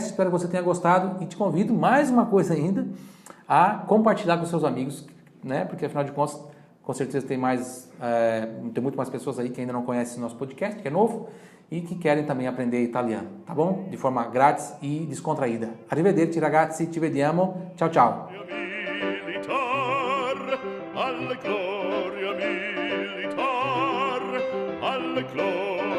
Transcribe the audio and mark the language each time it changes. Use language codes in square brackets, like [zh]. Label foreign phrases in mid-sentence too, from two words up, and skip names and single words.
[pt] Espero que você tenha gostado e te convido, mais uma coisa ainda, a compartilhar com seus amigos, né? Porque afinal de contas, com certeza tem muito mais pessoas aí que ainda não conhecem o nosso podcast, que é novo, e que querem também aprender italiano, tá bom? De forma grátis e descontraída. [it] Arrivederci ragazzi, ci vediamo. [pt] Tchau, tchau. [it] Alla gloria militar, alla gloria